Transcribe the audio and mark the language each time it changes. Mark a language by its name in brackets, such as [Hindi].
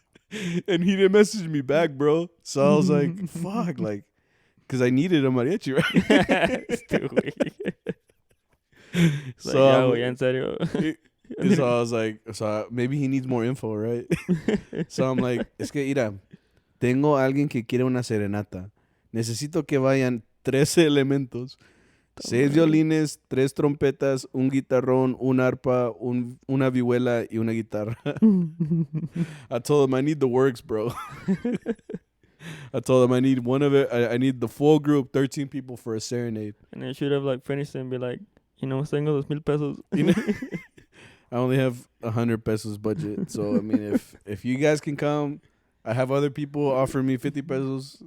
[English] And he didn't message me back, bro. So I was like, fuck, like, because I needed a mariachi, right? Stupid. So, [Spanish] en serio. [English] So I was like, maybe he needs more info, right? So I'm like, [Spanish] es que, mira, tengo a alguien que quiere una serenata. Necesito que vayan 13 elementos. 6 violines, 3 trompetas, un guitarrón, un arpa, una vihuela y una guitarra. [English] I told him I need the works, bro. I told him I need one of it. I need the full group, 13 people for a serenade. And I should have like finished it and be like, [Spanish] tengo 2,000 pesos. [English] I only have 100 pesos budget. So, I mean, if you guys can come, I have other people offering me 50 pesos.